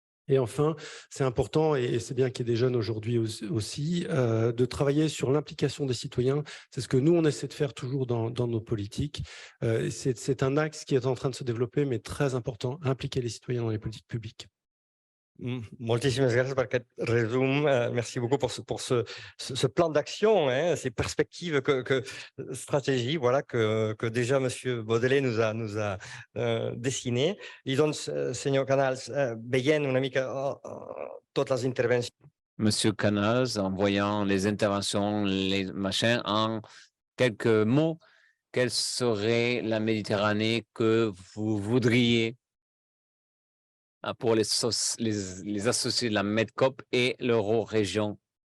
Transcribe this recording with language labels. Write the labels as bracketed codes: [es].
[fr] Et enfin, c'est important, et c'est bien qu'il y ait des jeunes aujourd'hui aussi, de travailler sur l'implication des citoyens. C'est ce que nous, on essaie de faire toujours dans nos politiques. C'est un axe qui est en train de se développer, mais très important, impliquer les citoyens dans les politiques publiques. [ca] Moltíssimes gràcies per aquest resum. [fr] Merci beaucoup pour ce plan d'action, hein, ces perspectives, stratégie, voilà, que déjà M. Baudelaire nous a dessiné. [ca] I doncs, senyor Canals, veient una mica totes les intervencions. [fr] Monsieur Canals, en voyant les interventions, les machins, en quelques mots, quelle serait la Méditerranée que vous voudriez pour les associés de la MEDCOP et l'Euro-région?